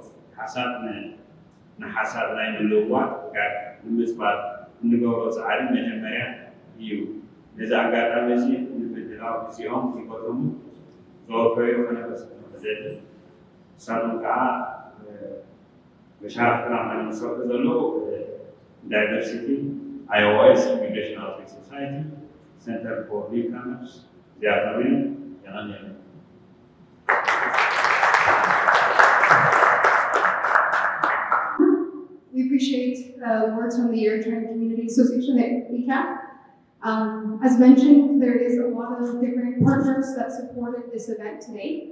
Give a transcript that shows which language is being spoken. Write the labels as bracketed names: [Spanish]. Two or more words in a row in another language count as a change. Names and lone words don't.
[Tigrinya] ንሓሳብ ናይ ምልውዋጥ ጋር ንምፅባል እንገብሮ ፃዕሪ መጀመርያ እዩ ነዚ ኣጋጣሚ እዚ ንምድላው ግዚኦም ይቆጥሙ ዘወፈዩ ከነበስደሊ ንሳቶም ከዓ መሻርክትና ዝሰርሑ ዘለዉ ዳይቨርሲቲ IOS, Immigration Outreach Society, Center for Newcomers, እዚኣቶም እዮም የቐኒሉ [English] We we appreciate the words from the Eritrean Community Association at Eccac. As mentioned, there is a lot of different partners that supported this event today.